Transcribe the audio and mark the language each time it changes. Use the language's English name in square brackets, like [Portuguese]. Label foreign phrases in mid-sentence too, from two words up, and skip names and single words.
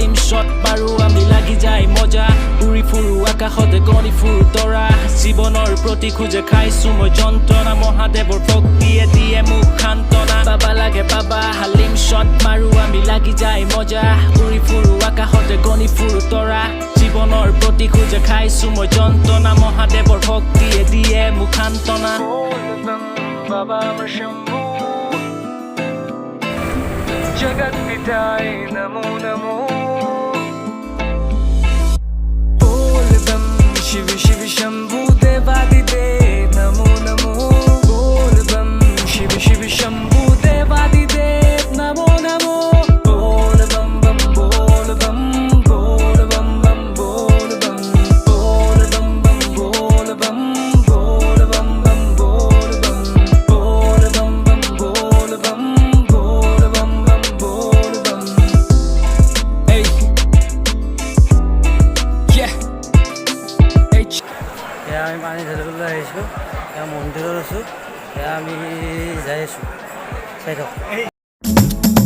[Assamese] শ্বট মাৰো আমি লাগি যায় মজা উৰি ফুৰো আকাশতে গণি ফুৰো তৰা জীৱনৰ প্ৰতি খোজে খাইছো মই যন্ত্ৰণা মহাদেৱৰ ভক্তিয়ে দিয়ে মোক সান্তনা বাবা লাগে বাবা হালিম শ্বট মাৰো আমি লাগি যায় মজা উৰি ফুৰো আকাশতে গণি ফুৰো তৰা জীৱনৰ প্ৰতি খোজে খাইছো মই যন্ত্ৰণা মহাদেৱৰ ভক্তিয়ে দিয়ে মোক সান্তনা [Hindi] बाबा अमर शंभू जगत पिताय नमो नमो बोल बम शिव शिव शंभू देवादिदेव नमो नमो बोल बम शिव शिव शंभू देवादिदेव नमो नमो बोल बम बम बोल बम बोल बम बम बोल बम बोल बम बम बोल बम बोल बम बम बोल बम बोल बम बम बोल बम बोल बम बम बोल बम [English] Hey Yeah Hey [Assamese] এয়া আমি পানী ঢালিবলৈ আহিছোঁ এয়া মন্দিৰত আছোঁ এয়া আমি যাই আছোঁ চাই থাকক